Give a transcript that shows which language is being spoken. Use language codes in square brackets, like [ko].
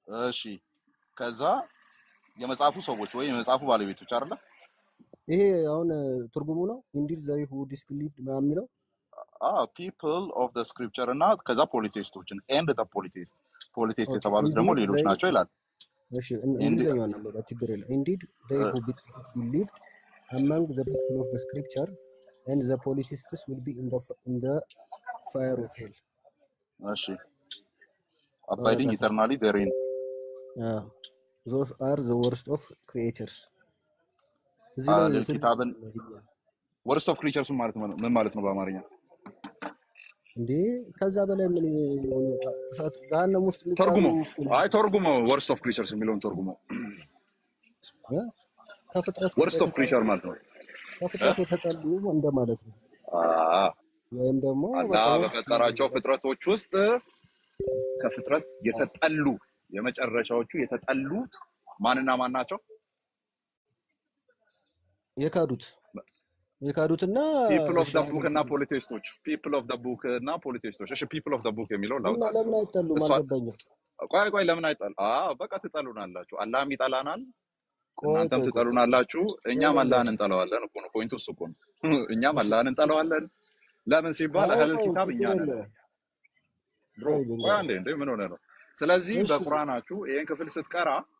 [am] እሺ ከዛ የመጽሐፉ ሰዎች ወይ የመጽሐፉ ባለቤቶች አይደለ ይሄ አሁን ትርጉሙ ነው [en] indeed they who disbelieved [am] የሚለው [en] people of the scripture [am] እና ከዛ ፖሊቴስቶችን [en] and the [am] ፖሊቴስት የተባሉት ደግሞ ሌሎች ናቸው ይላል እሺ እንግሊዘኛው ነበር ችግር የለም [en] indeed they who believed among the people of the scripture and the polytheists will be in the fire of hell እሺ abiding eternally therein those are the worst of creatures [am] እዚህ ላይ ኪታብን [en] worst of creatures [am] ምን ማለት ነው በአማርኛ እንዴ ከዛ በላይ ምን እሳት ጋነም ውስጥ ተርጉሞ [en] worst of creatures [am] የሚለውን ተርጉሞ ከፍጥረት [en] worst of creature [am] ማለት ነው ከፍጥረት የተጠሉ እንደማለት ነው ወይም ደግሞ አላህ በፈጠራቸው ፍጥረቶች ውስጥ ከፍጥረት የተጠሉ የመጨረሻዎቹ የተጠሉት ማንና ማን ናቸው የካዱትና [en] people of the book [am] እና ፖሊቴስቶች [en] people of the book እና ፖሊቴስቶች እሺ people of the book [am] የሚለው ላውጣ ለምን አይጠሉ ማለበኝ ቆይ ለምን አይጠሉ በቃ ትጠሉናላችሁ አላህም ይጠላናል እናንተም ትጠሉናላችሁ እኛም አላህን እንጠላዋለን እኮ ነው ፖይንቱ እሱ እኮ ነው እኛም አላህን እንጠላዋለን ለምን ሲባል አህል ኪታብ እኛ ነን ብሮ እንዴ ምን ሆነ ነው ስለዚህ በቁርአናችሁ ይሄን ክፍል ስትቀራ